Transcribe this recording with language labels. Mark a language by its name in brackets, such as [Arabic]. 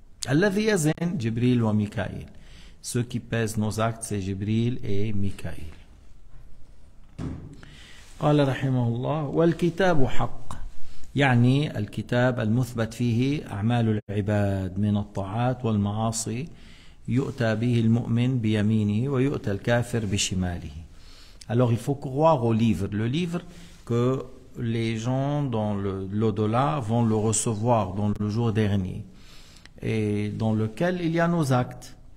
[Arabic] الذي يزن جبريل وميكائيل. [French] Ceux qui pèsent nos actes, c'est Jibril et Mikaïl. [Arabic] قال رحمه الله والكتاب حق، يعني الكتاب المثبت فيه أعمال العباد من الطاعات والمعاصي يؤتى به المؤمن بيمينه ويؤتى الكافر بشماله. [French] Alors il faut croire au livre, le livre que les gens dans l'au-delà vont le recevoir dans le jour dernier et dans lequel il y a nos actes.